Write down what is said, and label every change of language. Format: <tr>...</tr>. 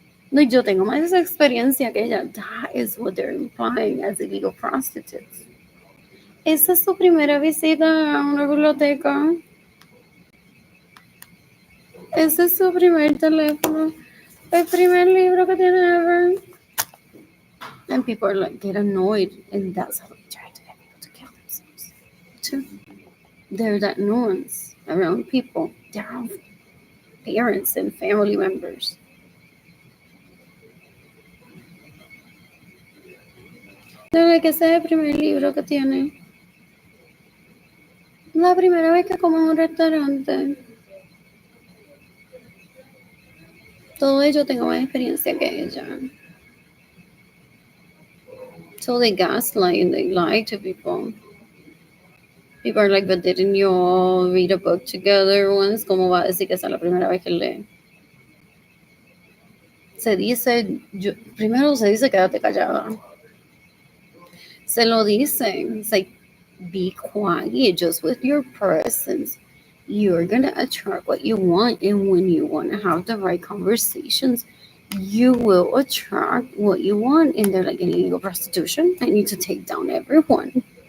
<es>No, yo tengo más experiencia que ella.</es> <en>That is what they're implying as illegal prostitutes.</en> <es>Esa es su primera visita a una biblioteca. Ese es su primer teléfono. El primer libro que tiene ever.</es> <en>And people are like, get annoyed. And that's how they try to get people to kill themselves. Too. They're that nuance around people. They're around parents and family members. They're like,</en> <es>ese es el primer libro que tiene. La primera vez que como en un restaurante. Todo ello tengo más experiencia que ella.</es> <en>So they gaslight and they lie to people. People are like, but didn't you all read a book together once?</en> <es>¿Cómo va a decir que esa es la primera vez que lee? Se dice, primero se dice quédate callada. Se lo dicen.</es> <en>It's like, be quiet just with your presence. You're going to attract what you want. And when you want to have the right conversations, you will attract what you want. And they're like, illegal prostitution. I need to take down everyone.</en>